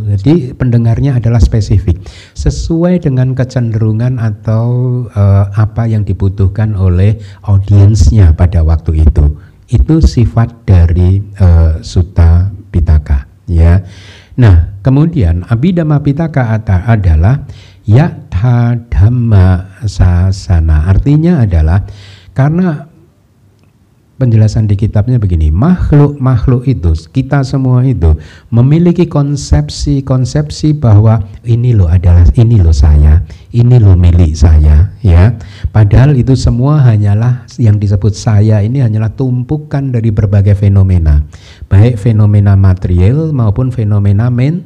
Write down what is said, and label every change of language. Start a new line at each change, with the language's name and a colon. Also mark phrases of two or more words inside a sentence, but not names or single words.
Indonesian: Jadi pendengarnya adalah spesifik sesuai dengan kecenderungan atau apa yang dibutuhkan oleh audiensnya pada waktu itu. Itu sifat dari Sutta Pitaka, ya. Nah, kemudian Abhidhamma Pitaka adalah
Pali: yatha dhamma sasana,
Indonesian: artinya adalah karena penjelasan di kitabnya begini, makhluk itu, kita semua itu memiliki konsepsi bahwa ini loh saya, ini loh milik saya, ya. Padahal itu semua hanyalah yang disebut saya ini hanyalah tumpukan dari berbagai fenomena, baik fenomena material maupun fenomena mental.